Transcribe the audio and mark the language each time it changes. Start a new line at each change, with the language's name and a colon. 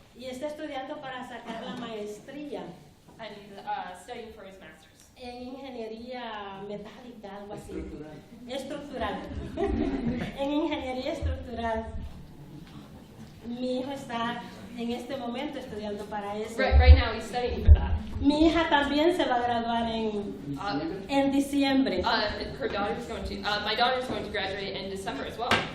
Spanish: Y está estudiando para sacar la maestría
English: and he's studying for his master's.
Spanish: en ingeniería metálica, algo así. Estructural. En ingeniería estructural. Mi hijo está en este momento estudiando para eso.
English: Right now, he's studying for that.
Spanish: Mi hija también se va a graduar en diciembre.
English: Her daughter's going to. My daughter's going to graduate in December as well.